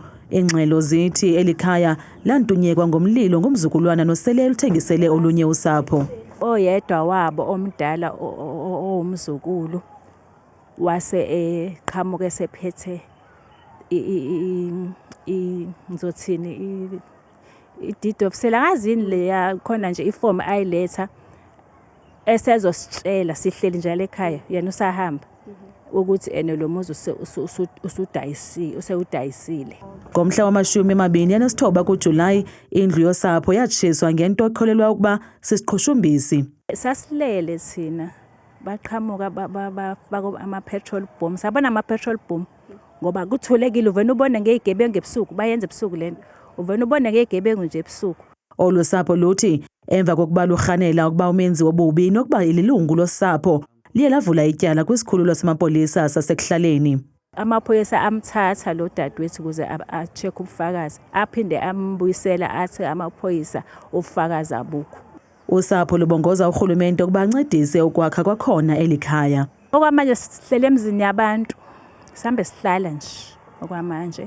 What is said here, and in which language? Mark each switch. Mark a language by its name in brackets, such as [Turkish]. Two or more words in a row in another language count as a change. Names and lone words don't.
[Xhosa] Ingxelo zithi elikhaya lantunyekwa ngomlilo ngumzukulwana nosele luthengisele olunye usapho. [Zulu] Oyedwa wabo omdala owumzukulu wase eqhamuke sephethe ngizothini i- [English] deed of sale [Zulu] angazini leya khona nje iform ayiletha esezositshela sihleli njalo ekhaya yena usahamba ukuthi ene lo muzi usudayisile. [Xhosa] Ngomhla wama-29 kuJulayi indlu yosapho yatshiswa ngento ekholelwa ukuba sisiqhushumbisi. [Zulu] Sasilele thina baqhamuka bafaka ama- [English] petrol bomb. [Zulu] Sabona ama- [English] petrol bomb [Zulu] ngoba kuthulekile uvena ubone ngey'gebengu ebusuku bayenza ebusuku lento. Uvena ubone ngey'gebengu nje ebusuku. [Xhosa] Olu sapho luthi Emva kokuba lurhanela ukuba umenzi wobubi nokuba ililungu losapho liye lavula ityala kwisikhululo samapolisa sasekuhlaleni. [Zulu] Amaphoyisa amthatha lo dadewethu ukuze a-check ubufakazi, aphinde ambuyisela athi amaphoyisa ubufakazi abukho. [Xhosa] Usapho lubongoza urhulumente ukuba ancedise ukwakha kwakhona elikhaya. [Zulu] Okwamanje sihlele emzini yabantu, sihambe sihlala nje okwamanje.